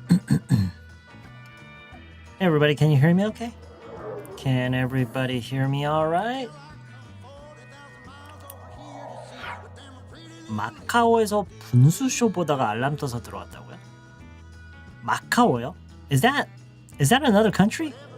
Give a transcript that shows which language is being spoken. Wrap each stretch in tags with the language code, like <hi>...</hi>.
<en>Hey everybody, can you hear me okay? Can everybody hear me all right?</en> <ko>마카오에서 분수쇼 보다가 알람 떠서 들어왔다고요? 마카오요?</ko> <en>Is that another country?</en>